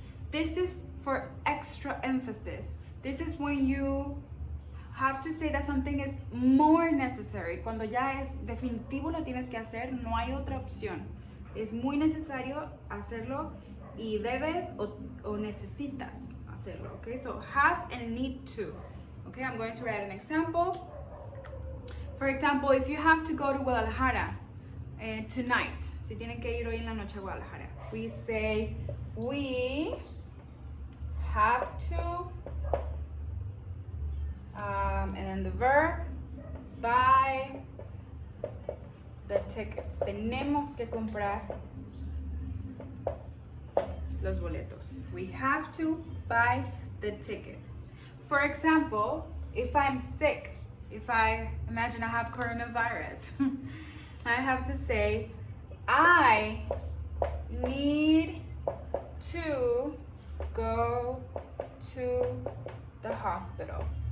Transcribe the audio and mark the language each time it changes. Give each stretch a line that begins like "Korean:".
English: This is for extra emphasis. This is when you have to say that something is more necessary.
Spanish: Cuando ya es definitivo lo tienes que hacer, no hay otra opción. Es muy necesario hacerlo y debes o necesitas hacerlo.
English: Okay, so have and need to. Okay, I'm going to write an example. For example, if you have to go to Guadalajara tonight,
Spanish: si tienen que ir hoy en la noche a Guadalajara,
English: we say we have to, and then the verb, buy the tickets.
Spanish: Tenemos que comprar los boletos.
English: We have to buy the tickets. For example, if I'm sick, if I imagine I have coronavirus, I have to say, I need to go to the hospital.